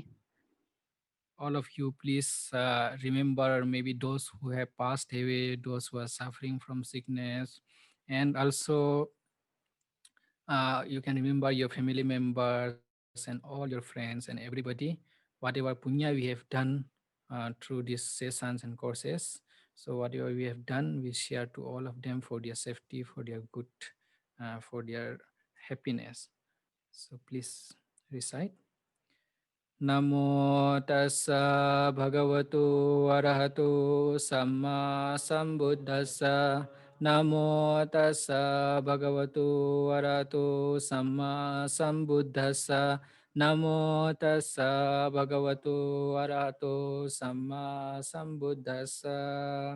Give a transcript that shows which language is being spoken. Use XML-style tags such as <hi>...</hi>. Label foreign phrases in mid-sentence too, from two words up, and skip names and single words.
<en>All of you, please remember maybe those who have passed away, those who are suffering from sickness, and also you can remember your family members and all your friends and everybody, whatever punya we have done through these sessions and courses. So whatever we have done, we share to all of them for their safety, for their good, for their happiness. So please recite.</en> <pi>Namo tassa bhagavato arahato samma sambuddhassa. Namo tassa bhagavato arahato samma sambuddhassa. Namo tassa bhagavato arahato samma sambuddhassa.</pi>